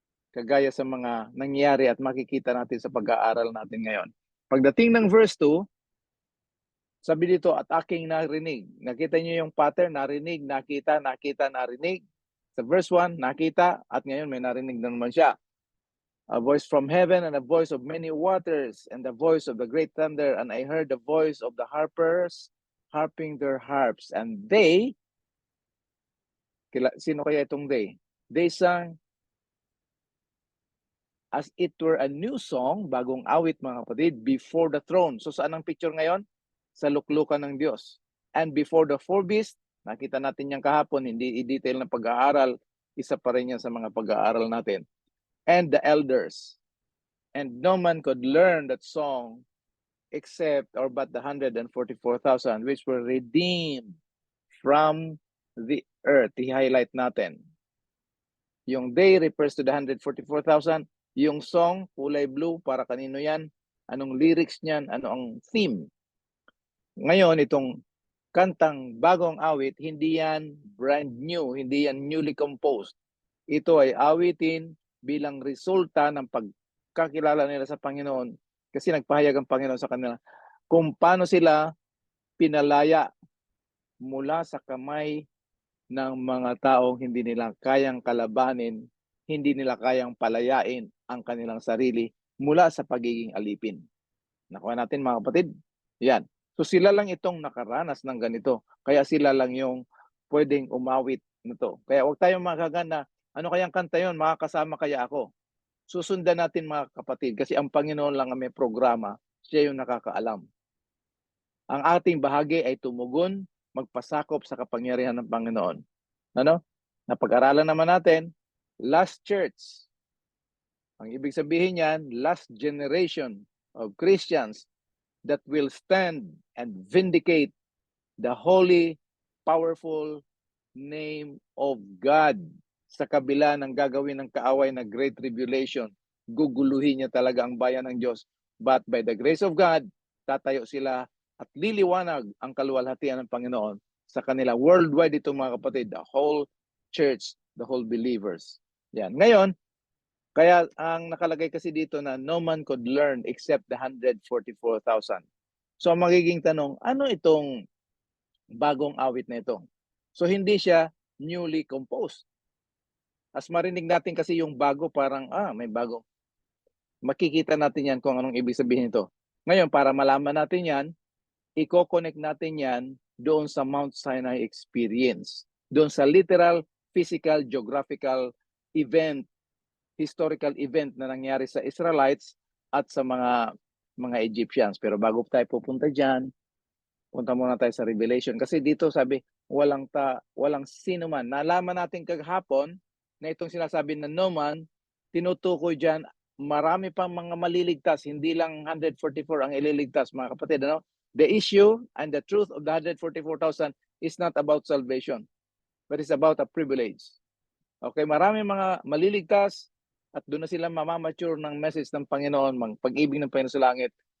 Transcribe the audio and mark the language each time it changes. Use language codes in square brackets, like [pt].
[tl] Kagaya sa mga nangyayari at makikita natin sa pag-aaral natin ngayon. Pagdating ng verse 2, Sabi dito, at aking narinig. Nakita niyo yung pattern, narinig, nakita, nakita, narinig. Sa verse 1, nakita, at ngayon may narinig na naman siya. [en] A voice from heaven and a voice of many waters and the voice of the great thunder. And I heard the voice of the harpers harping their harps. And they, [tl] sino kaya itong they? [en] They sang as it were a new song, [tl] bagong awit mga kapatid, [en] before the throne. [tl] So saan ang picture ngayon? Sa luklukan ng Diyos. [en] And before the four beasts, [tl] nakita natin yan kahapon, hindi i-detail na pag-aaral, isa pa rin yan sa mga pag-aaral natin. [en] And the elders. And no man could learn that song except or but the 144,000 which were redeemed from the earth. [tl] I-highlight natin. Yung [en] they refers to the 144,000. [tl] Yung song, kulay blue, para kanino yan? Anong lyrics niyan? Ano ang theme? Ngayon, itong kantang bagong awit, hindi yan brand new, hindi yan newly composed. Ito ay awitin bilang resulta ng pagkakilala nila sa Panginoon kasi nagpahayag ang Panginoon sa kanila kung paano sila pinalaya mula sa kamay ng mga taong hindi nila kayang kalabanin, hindi nila kayang palayain ang kanilang sarili mula sa pagiging alipin. Nakuha natin mga kapatid? Yan. So sila lang itong nakaranas ng ganito. Kaya sila lang yung pwedeng umawit nito. Kaya huwag tayong magagana, ano kayang kanta yun? Makakasama kaya ako? Susundan natin mga kapatid kasi ang Panginoon lang ang may programa. Siya yung nakakaalam. Ang ating bahagi ay tumugon, magpasakop sa kapangyarihan ng Panginoon. Ano? Napag-aralan naman natin, [en] last church. [tl] Ang ibig sabihin niyan, [en] last generation of Christians that will stand and vindicate the holy, powerful name of God. [tl] Sa kabila ng gagawin ng kaaway na great tribulation, guguluhin niya talaga ang bayan ng Diyos. [en] But by the grace of God, [tl] tatayo sila at liliwanag ang kaluwalhatian ng Panginoon sa kanila. [en] Worldwide [tl] ito mga kapatid, [en] the whole church, the whole believers. Yan. [tl] Ngayon, kaya ang nakalagay kasi dito na [en] no man could learn except the 144,000. [tl] So ang magiging tanong, ano itong bagong awit na ito? So hindi siya newly composed. As marinig natin kasi yung bago, parang may bago. Makikita natin yan kung anong ibig sabihin nito. Ngayon, para malaman natin yan, i-connect natin yan doon sa Mount Sinai experience. Doon sa [en] literal, physical, geographical event, historical event [tl] na nangyari sa Israelites at sa mga Egyptians. Pero bago tayo pupunta diyan, punta muna tayo sa Revelation kasi dito sabi walang sino man. Nalaman natin kahapon na itong sinasabi na [en] no man, [tl] tinutukoy diyan marami pang mga maliligtas, hindi lang 144 ang ililigtas mga kapatid, ano? [en] The issue and the truth of the 144,000 is not about salvation, but it's about a privilege. [tl] Okay, marami mga maliligtas at doon na sila mamamature ng message ng Panginoon, pag-ibig ng Panginoon sa langit.